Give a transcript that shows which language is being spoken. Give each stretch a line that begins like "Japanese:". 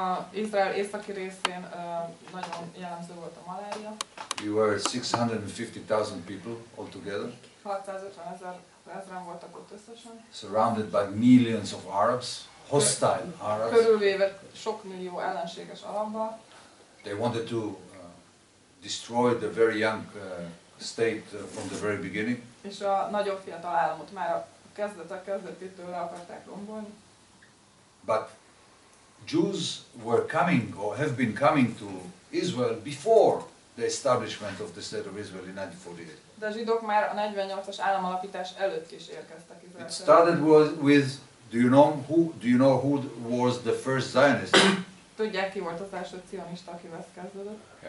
Hungarian: Izrael északi részén nagyon jellemző volt a malária.
English: We were 650,000 people altogether.
Hungarian: 650 ezeren voltak ott összesen.
English: Surrounded by millions of Arabs, hostile Arabs.
Hungarian: Körülvéve sok millió ellenséges arabbal.
English: They wanted to destroy the very young state from the very beginning.
Hungarian: És a nagyon fiatal államot már a kezdetétől le akarták rombolni.
English: But Jews were coming or have been coming to Israel before the establishment of the state of Israel in 1948.
Hungarian: De a zsidók már a 48-as államalapítás előtt is érkeztek Izraelbe.
English: It started with do you know who was the first Zionist?
Hungarian: Tudják, ki volt az első cionista, akivel ez kezdődött?